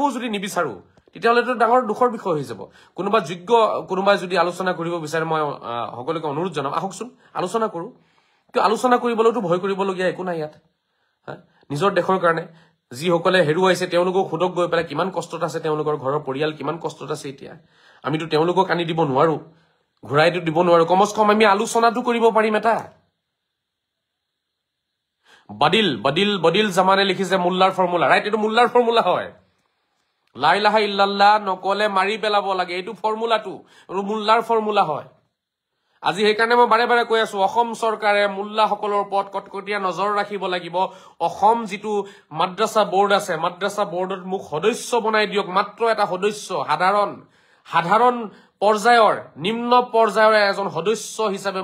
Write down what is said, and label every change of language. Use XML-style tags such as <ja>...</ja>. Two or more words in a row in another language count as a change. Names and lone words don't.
<as>যদি নিবিচাৰো তেতিয়াহলে তো ডাঙৰ দুখৰ বিষয় হৈ যাব কোনোবা যোগ্য কোনোবা যদি আলোচনা কৰিব বিচাৰে মই সকলোকে অনুৰোধ জনাম আহকচোন আলোচনা কৰো কি আলোচনা কৰিবলৈতো ভয় কৰিবলগীয়া একো নাই ইয়াত নিজৰ দেশৰ কাৰণে যি সকলে হেৰুৱাইছে তেওঁলোকক খুদক গৈ পেলাই কিমান কষ্টত আছে তেওঁলোকৰ ঘৰৰ পৰিয়াল কিমান কষ্টত আছে এতিয়া আমিতো তেওঁলোকক আনি দিব নোৱাৰো ঘুৰাইটো দিব নোৱাৰো কমস কম আমি আলোচনাটো কৰিব পাৰিম এটা বদিল জামানে লিখিছে মুল্লাৰ ফৰ্মুলা ৰাইট এটো মুল্লাৰ ফৰ্মুলা হয়</as> <ar>لَا إِلَٰهَ إِلَّا اللَّهُ</ar> <as>নকলে মাৰি পেলাব লাগে এটো ফৰ্মুলাটো মুল্লাৰ ফৰ্মুলা হয় আজি সেই কাৰণে মই বাৰে বাৰে কৈ আছো অসম চৰকাৰে মুল্লা সকলৰ ওপৰত কটকটীয়া নজৰ ৰাখিব লাগিব অসম যেটো মাদ্ৰাসা বোৰ্ড আছে মাদ্ৰাসা বোৰ্ডত মুখ সদস্য বনাই দিয়ক মাত্ৰ এটা সদস্য সাধাৰণ পৰ্যায়ৰ নিম্ন পৰ্যায়ৰ এজন সদস্য হিচাপে</as>